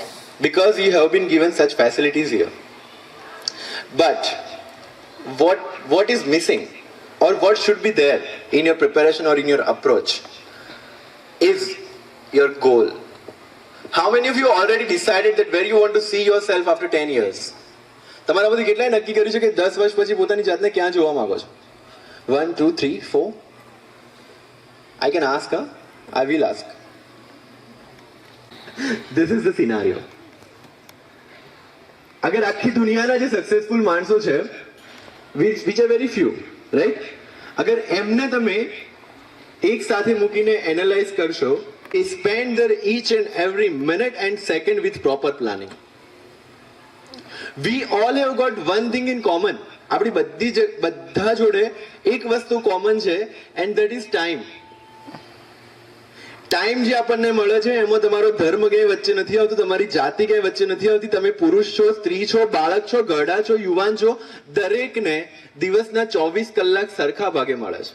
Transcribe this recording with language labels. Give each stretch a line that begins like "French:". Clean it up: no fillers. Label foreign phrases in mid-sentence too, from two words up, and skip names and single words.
English: Because you have been given such facilities here. But what is missing, or what should be there in your preparation or in your approach, is your goal. How many of you already decided that where you want to see yourself after 10 years?
Gujarati: તમારા બધું કેટલાય નક્કી કર્યું છે કે 10 વર્ષ પછી પોતાની જાતને ક્યાં જોવા માંગો છો?
English: 1, 2, 3, 4. I can ask her. I will ask. This is the scenario.
Gujarati: અગર આખી દુનિયાના જે સક્સેસફુલ માણસો છે,
English: which are very few, right?
Gujarati: અગર એમને તમે એક સાથે મૂકીને એનાલાઇઝ કરશો,
English: spend their each and every minute and second with proper planning. We all have got one thing in common.
Gujarati: આપણી બધા જોડે એક વસ્તુ કોમન છે,
English: and that is time.
Gujarati: ટાઈમ જે આપણને મળે છે એમાં તમારો ધર્મ ક્યાંય વચ્ચે નથી આવતું, તમારી જાતિ ક્યાંય વચ્ચે નથી આવતી. તમે પુરુષ છો, સ્ત્રી છો, બાળક છો, ગરડા છો, યુવાન છો, દરેકને દિવસના 24 કલાક સરખા ભાગે મળે છે.